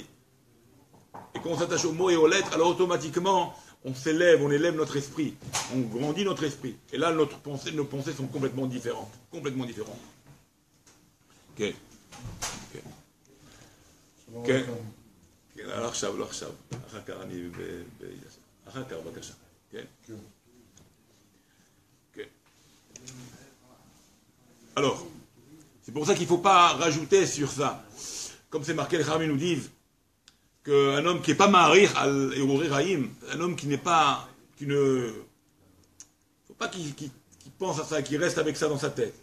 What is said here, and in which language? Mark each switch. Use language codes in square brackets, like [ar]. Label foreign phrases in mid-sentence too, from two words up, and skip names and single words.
[fr] Et quand on s'attache aux mots et aux lettres, alors automatiquement, on s'élève, on élève notre esprit. On grandit notre esprit. Et là, nos pensées sont complètement différentes. Complètement différentes. Ok. Ok. Alors, [he] עכשיו, לא עכשיו. אחר כך אני אחר כך, בבקשה. כן? [fr] Alors, c'est pour ça qu'il ne faut pas rajouter sur ça. Comme c'est marqué, les Chachamim nous disent qu'un homme qui n'est pas [he] מאריך על הרהורי רחים, [fr] un homme qui n'est pas, il ne faut pas qu'il pense à ça, qu'il reste avec ça dans sa tête.